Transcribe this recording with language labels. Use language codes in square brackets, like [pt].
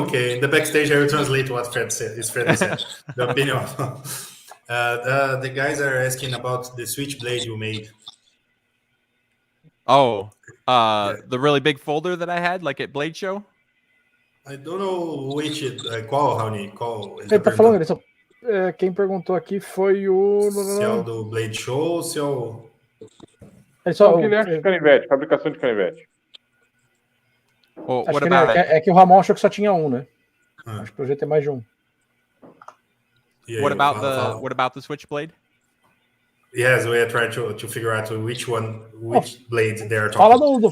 [en] Okay, in the backstage I will translate what Fred said. The opinion. The guys are asking about the switchblade you made. The really big folder that I had, like at Blade Show? I don't know which, [pt] qual, [en] Raoni? [pt] Qual? Ele tá falando, quem perguntou aqui foi o... Se é o do Blade Show ou se é o... O Guilherme de canivete, fabricação de canivete. Acho que que o Ramon achou que só tinha um, né? Acho que o projeto é mais de um. [en] What about the switchblade? Yes, we are trying to figure out which blade they are talking.